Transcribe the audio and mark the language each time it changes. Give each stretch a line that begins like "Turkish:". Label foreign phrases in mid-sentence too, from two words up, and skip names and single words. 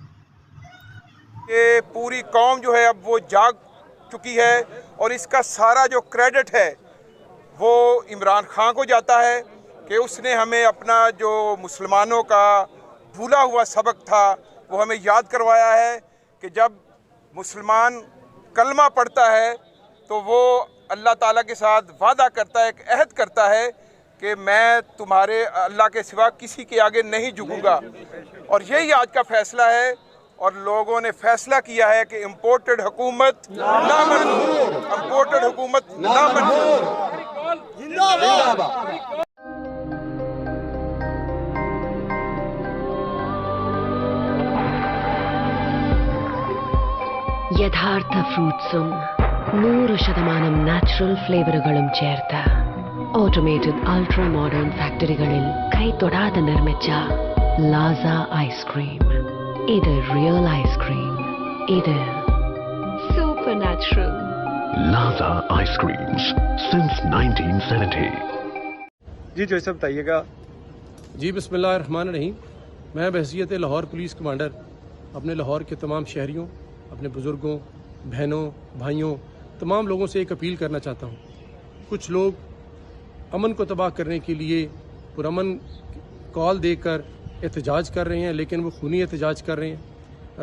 Urdu: یہ پوری قوم جو ہے اب وہ جاگ چکی ہے اور اس کا سارا جو کریڈٹ ہے وہ عمران خان کو جاتا ہے کہ اس نے ہمیں اپنا جو مسلمانوں کا بھولا ہوا سبق تھا وہ ہمیں یاد کروایا ہے کہ جب مسلمان کلمہ پڑھتا ہے تو وہ اللہ تعالیٰ کے ساتھ وعدہ کرتا ہے، ایک عہد کرتا ہے کہ میں تمہارے اللہ کے سوا کسی کے آگے نہیں جھکوں گا. اور یہی آج کا فیصلہ ہے اور لوگوں نے فیصلہ کیا ہے کہ امپورٹڈ حکومت نا منظور، امپورٹڈ حکومت نا منظور. जिंदाबाद।
Malayalam: യഥാർത്ഥ ഫ്രൂട്ട്സും 100% നാച്ചുറൽ ഫ്ലേവറുകളും ചേർത്ത്
English: automated ultra modern
Malayalam: ഫാക്ടറികളിൽ കൈതൊടാതെ നിർമ്മിച്ച ലാസ ഐസ്ക്രീം. ഇത്
English: real ice cream,
Malayalam: ഇത്
English: super natural. Lasa Ice Creams since 1970.
Urdu: جی جیسے بتائیے گا. جی بسم اللہ الرحمن الرحیم۔ میں بحیثیت لاہور پولیس کمانڈر اپنے لاہور کے تمام شہریوں، اپنے بزرگوں، بہنوں، بھائیوں، تمام لوگوں سے ایک اپیل کرنا چاہتا ہوں. کچھ لوگ امن کو تباہ کرنے کے لیے پرامن کال دے کر احتجاج کر رہے ہیں، لیکن وہ خونی احتجاج کر رہے ہیں.